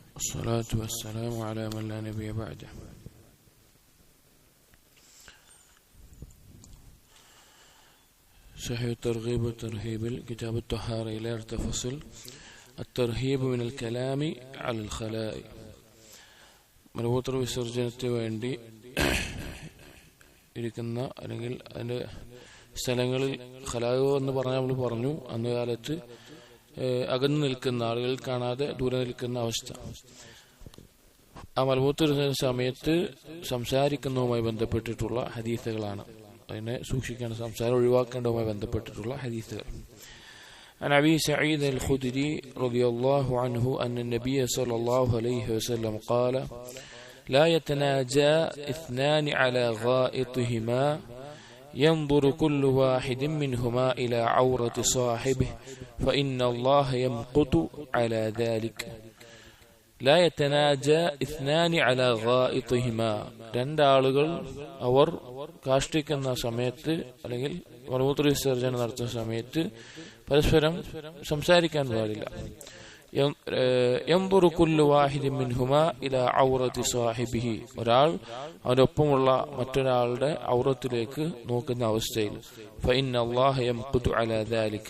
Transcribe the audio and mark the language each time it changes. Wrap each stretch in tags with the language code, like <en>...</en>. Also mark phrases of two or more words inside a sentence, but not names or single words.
<ar>الصلاة والسلام على من لا نبي بعده. صحيح الترغيب والترهيب كتاب الطهارة إلى فصل الترهيب من الكلام على الخلاء.</ar> <ml>മലമൂത്ര വിസർജനത്തിന് വേണ്ടി ഇരിക്കുന്ന അല്ലെങ്കിൽ അതിൻ്റെ സ്ഥലങ്ങളിൽ ഖലാവ് എന്ന് പറഞ്ഞാൽ നമ്മൾ പറഞ്ഞു അന്ന് കാലത്ത് അകന്നു നിൽക്കുന്ന ആളുകൾ കാണാതെ ദൂരെ നിൽക്കുന്ന അവസ്ഥ. ആ മലമൂത്ര സമയത്ത് സംസാരിക്കുന്നതുമായി ബന്ധപ്പെട്ടിട്ടുള്ള ഹദീസുകളാണ്. അതിനെ സൂക്ഷിക്കേണ്ട, സംസാരം ഒഴിവാക്കേണ്ടതുമായി ബന്ധപ്പെട്ടിട്ടുള്ള ഹദീസുകൾ.</ml> <ar>عن أبي سعيد الخدري رضي الله عنه أن النبي صلى الله عليه وسلم قال لا يتناجى اثنان على غائطهما ينظر كل واحد منهما إلى عورة صاحبه فإن الله يمقت على ذلك. لا يتناجى اثنان على غائطهما.</ar> <ml>രണ്ടാളുകൾ അവർ കാഷ്ടിക്കുന്ന സമയത്ത് അല്ലെങ്കിൽ മലമൂത്ര വിസർജനം നടത്തുന്ന സമയത്ത് പരസ്പരം സംസാരിക്കാൻ പാടില്ല.</ml> <ar>ينظر كل واحد منهما إلى عورة صاحبه.</ar> <ml>ഒരാൾ അവനൊപ്പമുള്ള മറ്റൊരാളുടെ ഔറത്തിലേക്ക് നോക്കുന്ന അവസ്ഥയിൽ</ml> <ar>فإن الله يمقت على ذلك.</ar>